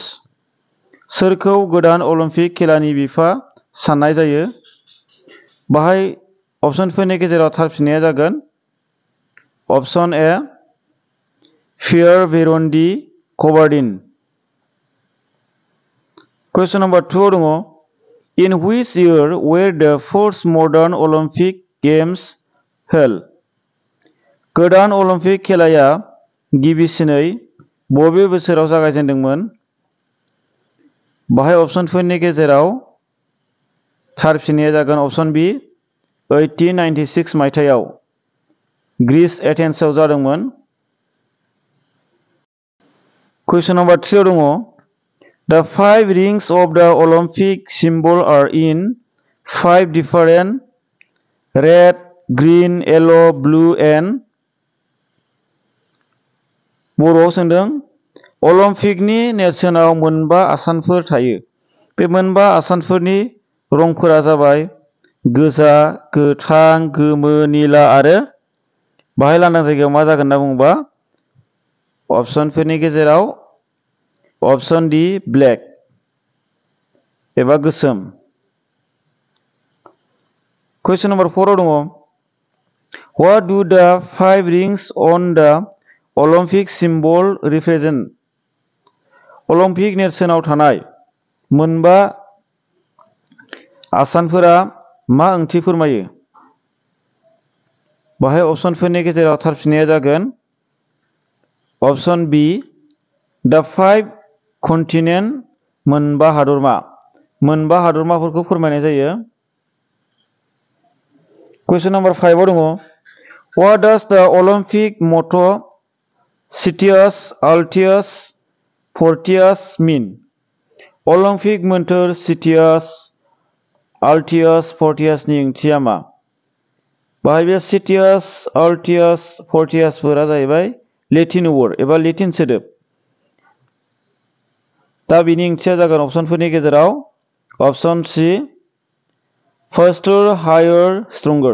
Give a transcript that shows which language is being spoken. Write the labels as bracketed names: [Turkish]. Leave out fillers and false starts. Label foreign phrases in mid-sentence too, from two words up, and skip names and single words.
[Bodo] सोरखौ गोदान अलिम्पिक खेलानि बिफा साननाय जायो? बाहाय अपसनफोरनि गेजेराव थार फिननाया जागोन अपसन ए पियर भेरन्डी कबार्डिन। [English] question number [Bodo] 2 आव दङ, [English] In which year were the first modern Olympic Games held? [Bodo] गोदान अलिम्पिक खेलाया गिबिसिनै बबे बोसोराव जागायजेन्दोंमोन? बाहाय अपसनफोरनि गेजेराव थार फिननाया जागोन अपसन बी 1896 मायथाइयाव ग्रीस एथेन्सआव जादोंमोन। [English] question number [Bodo] 3 आव दङ, [English] The 5 rings of the Olympic symbol are in 5 different red, green, yellow, blue and [Bodo] बर'आव सोंदों अलिम्पिकनि नेरसोनाव मोनबा आसानफोर थायो। बे मोनबा आसानफोरनि रंफोरा जाबाय गोजा, गोथां, गोमो, निला आरो बाहाय लांदां जायगायाव मा जागोन होनना बुङोबा अपसनफोरनि गेजेराव अपसन डी ब्लेक एबा गोसोम। [English] question number [Bodo] 4 आव दङ, [English] What do the 5 rings on the Olympic symbol represent? [Bodo] अलिम्पिक नेरसोनाव थानाय मोनबा आसानफोरा मा ओंथि फोरमायो? बाहाय अपसनफोरनि गेजेराव थार फिननाया जागोन अपसन बी [English] the 5 continent [Bodo] मोनबा हादरमा। मोनबा हादरमाफोरखौ फोरमायनाय जायो। [English] question number [Bodo] 5 आव दङ, [English] What does the Olympic motto [Latin] Citius Altius Fortius [English] mean? [Bodo] अलिम्पिक मोन्थोर [Latin] Citius Altius Fortius [Bodo] नि ओंथिया मा? बाहाय बे [Latin] Citius Altius Fortius [Bodo] फोरा जाहैबाय [English] Latin word [Bodo] एबा लेटिन सोदोब। दा बिनि ओंथिया जागोन अपसनफोरनि गेजेराव अपसन सी [English] faster higher stronger.